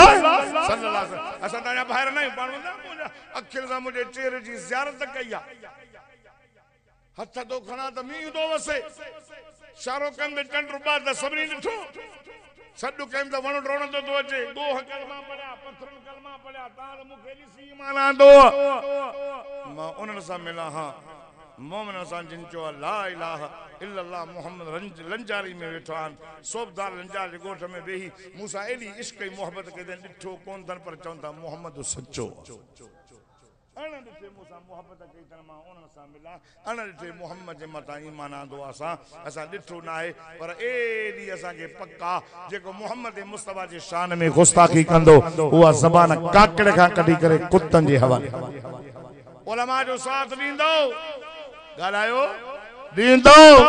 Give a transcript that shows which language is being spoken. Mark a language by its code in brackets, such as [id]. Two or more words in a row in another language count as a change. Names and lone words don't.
[ar] صلى الله عليه وسلم [sd] असां तव्हांजा भाइर न आहियूं पाण मुंहिंजा अखियुनि सां मुंहिंजे चेहरे जी ज़ियारत कई आहे हथ तो खणा त मींहुं थो वसे इशारो कनि त चंड रुॿा त सभिनी ॾिठो सॾु कनि त वण रोणंदो थो अचे ॻोह कलमा पढ़िया पथरनि कलमा पढ़िया तव्हां त मूंखे ॾिसी ईमान आंदो मां उन्हनि सां मिलां हा मोमिन सां जिन चयो [ar] لا إله إلا الله محمد [sd] लंजारी में वेठा आहिनि सोबदार लंजार जे ॻोठ में वेही मूंसां एॾी इश्क ऐं मोहबत कई अथनि ॾिठो कोन अथनि पर चवनि था मोहम्मद सचो अण ॾिठे मूंसां मोहबत कई अथनि मां उन्हनि सां मिलां अण ॾिठे मोहम्मद जे मथां ईमान आंदो असां ॾिठो न आहे पर एॾी असांखे पक्का जेको मोहम्मद मुस्तफ़ा जे शान में गुस्ताखी कंदो उहा ज़बान काकड़ खां कढी करे कुतनि जे हवाले उलमा जो साथ ॾींदो ॻाल्हायो ॾींदो